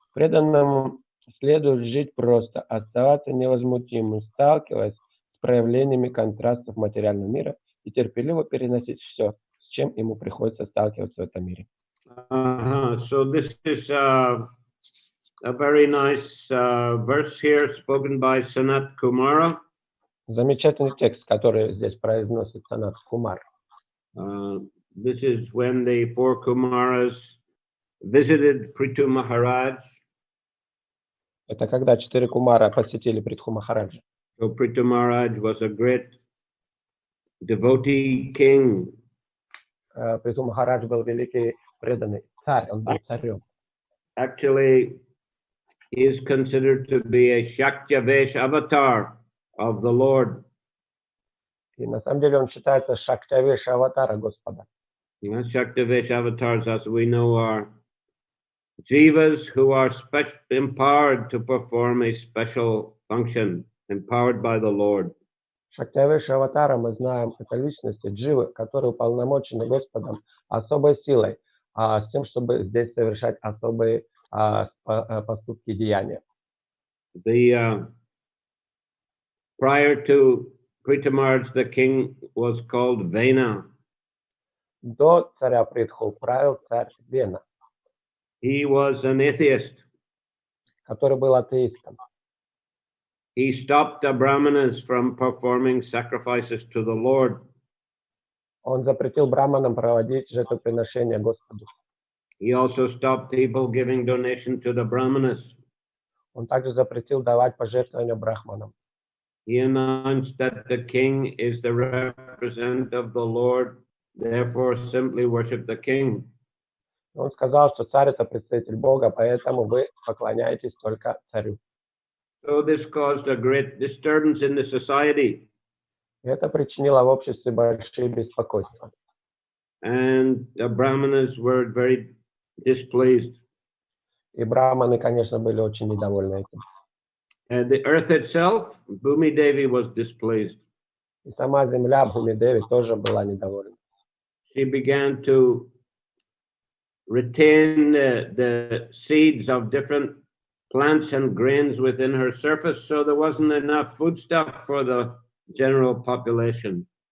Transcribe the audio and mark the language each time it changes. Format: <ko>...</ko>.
<ru>Преданному следует жить просто, оставаться невозмутимым, сталкиваясь с проявлениями контрастов материального мира и терпеливо переносить все, с чем ему приходится сталкиваться в этом мире.</ru> <en>So this is a very nice verse here spoken by Sanat Kumara.</en> <ru>Замечательный текст, который здесь произносит Санат Кумар.</ru> <en>This is when the four Kumaras visited Prithu Maharaj.</en> <ru>Это когда 4 Кумара посетили Притху Махараджа.</ru> <en>So Prithu Maharaj was a great devotee king.</en> <ru>Притху Махарадж был великий преданный царь, он был царем.</ru> <en>Actually, he is considered to be a Shaktyavesh avatar of the Lord.</en> <ru>И на самом деле он считается Шактявеша аватара Господа.</ru> <en>Shaktyavesh avatars, as we know, are jivas who are empowered to perform a special function, empowered by the Lord.</en> <ru>Шактявеша аватара, мы знаем, это личности, дживы, которые уполномочены Господом особой силой, с тем, чтобы здесь совершать особые поступки, деяния.</ru> <en>Prior to Prithu Maharaj, the king was called Vena.</en> <ru>До царя Притху правил царь Вена.</ru> <en>He was an atheist.</en> <ru>Который был атеистом.</ru> <en>He stopped the Brahmanas from performing sacrifices to the Lord.</en> <ru>Он запретил браманам проводить жертвоприношения Господу.</ru> <en>He also stopped people giving donation to the Brahmanas.</en> <ru>Он также запретил давать пожертвования брахманам.</ru> <en>He announced that the king is the representative of the Lord, therefore simply worship the king.</en> <ru>Он сказал, что царь это представитель Бога, поэтому вы поклоняетесь только царю.</ru> <en>So this caused a great disturbance in the society.</en> <ru>Это причинило в обществе большие беспокойства.</ru> <en>And the Brahmanas were very displeased.</en> <ru>И браманы, конечно, были очень недовольны этим.</ru> <en>The earth itself, Bhumi Devi, was displeased.</en> <ru>И сама земля Бхуми-Деви тоже была недовольна.</ru> <en>She began to retain the seeds of different plants and grains within her surface, so there wasn't enough foodstuff for the general population.</en>